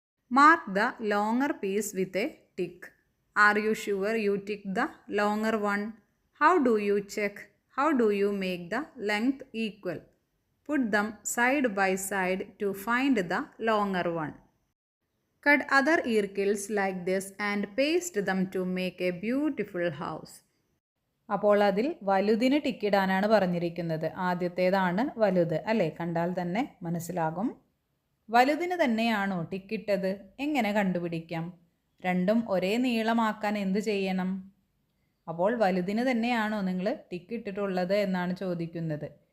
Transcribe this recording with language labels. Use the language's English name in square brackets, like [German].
[English] Mark the longer piece with a tick. Are you sure you tick the longer one? How do you check? How do you make the length equal? Put them side by side to find the longer one. Cut other earkills like this and paste them to make a beautiful house. [Malayalam] അപ്പോൾ അതിൽ വലുതിന് ടിക്കിടാനാണ് പറഞ്ഞിരിക്കുന്നത്. ആദ്യത്തേതാണ് വലുത് അല്ലേ? കണ്ടാൽ തന്നെ മനസ്സിലാകും. വലുതിന് തന്നെയാണോ ടിക്കിട്ടത്? എങ്ങനെ കണ്ടുപിടിക്കാം? രണ്ടും ഒരേ നീളമാക്കാൻ എന്ത് ചെയ്യണം? അപ്പോൾ വലുതിന് തന്നെയാണോ നിങ്ങൾ ടിക്കിട്ടിട്ടുള്ളത് എന്നാണ് ചോദിക്കുന്നത്.